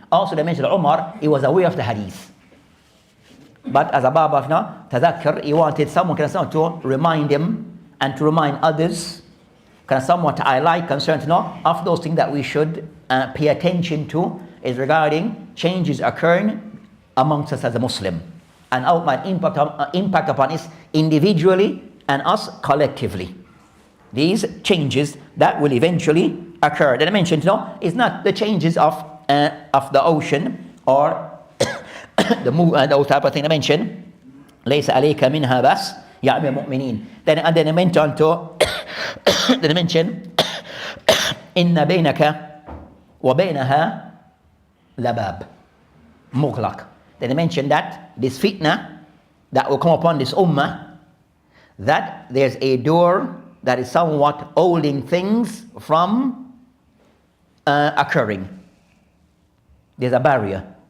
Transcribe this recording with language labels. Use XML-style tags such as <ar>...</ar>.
<en>Also they mentioned Omar, he was aware of the hadith. But as a bab of tadhakkar, he wanted someone to remind him and to remind others, somewhat to highlight concerns of those things that we should pay attention to is regarding changes occurring amongst us as a Muslim and how it might impact upon us individually and us collectively. These changes that will eventually occur. That I mentioned, is not the changes of the ocean or the moon, those type of thing I mentioned.</en> <ar>ليس عليك منها بس يا أمير المؤمنين.</ar> <en>Then I went on to then I mentioned</en> <ar>إن بينك وبينها لباب مغلق.</ar> <en>Then I mentioned that this fitna that will come upon this ummah, that there's a door that is somewhat holding things from occurring. There's a barrier.</en>